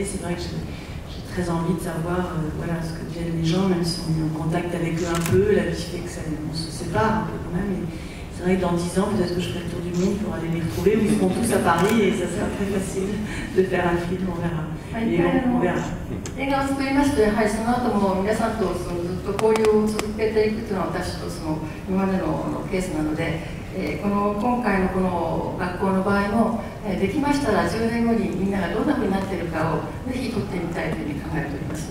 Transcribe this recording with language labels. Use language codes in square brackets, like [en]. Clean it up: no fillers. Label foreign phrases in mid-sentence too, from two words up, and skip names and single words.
[fr] C'est vrai que j'ai très envie de savoir voilà, ce que deviennent les gens, même si on est en contact avec eux un peu. La vie fait que on se sépare un peu quand même. Et c'est vrai que dans 10 ans, peut-être que je ferai le tour du monde pour aller les retrouver, ou ils seront tous à Paris et ça sera très facile de faire un film, on verra. Et on verra. [ja] 映画を作りまして、やはりその後も皆さんとずっと交流を続けていくというのは私と今までのケースなので、今回のこの学校の場合も、できましたら10年後にみんながどんなふうになっているかをぜひ撮ってみたいというふうに考えております。